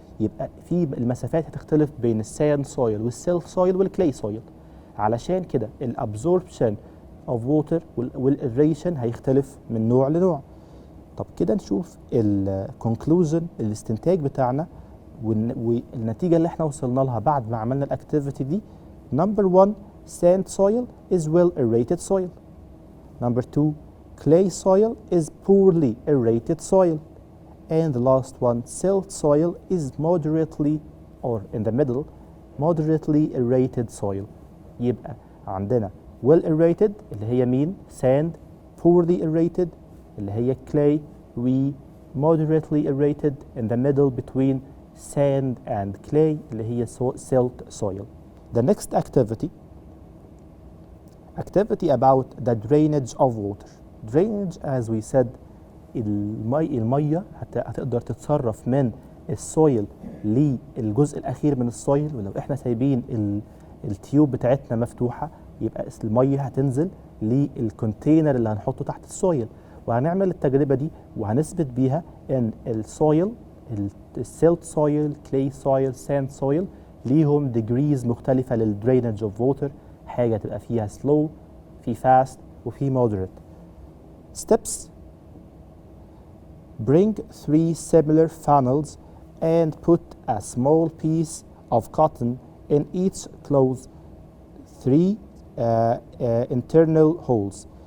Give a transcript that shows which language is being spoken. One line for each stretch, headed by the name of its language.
Arabic: يبقى في المسافات هتختلف بين الساند سويل والسيلت سويل والكلي سويل، علشان كده الابزوربشن اوف ووتر والاريشن هيختلف من نوع لنوع. طب كده نشوف الكونكلوجن الاستنتاج بتاعنا والنتيجة اللي احنا وصلنا لها بعد ما عملنا الاكتيفيتي دي.
English: Number 1 sand soil is well aerated soil. Number 2 clay soil is poorly aerated soil. And the last one, silt soil is moderately or in the middle moderately aerated soil.
Arabic: يبقى عندنا well aerated اللي هي مين؟ sand.
English: poorly aerated اللي هي clay. و moderately aerated in the middle between sand and clay اللي هي silt soil. The next activity about the drainage of water. Drainage, as we said,
Arabic: المية هتقدر تتصرف من السويل للجزء الأخير من السويل، ولو احنا سايبين التيوب بتاعتنا مفتوحة يبقى المية هتنزل للكونتينر اللي هنحطه تحت السويل. وهنعمل التجربة دي وهنثبت بيها ان السويل السيلت سويل، كلي سويل، ساند سويل ليهم degrees مختلفة للدرينج اوف ووتر. حاجة تبقى فيها slow، في fast، وفي moderate.
English: Steps: bring 3 similar funnels and put a small piece of cotton in each close 3 internal holes.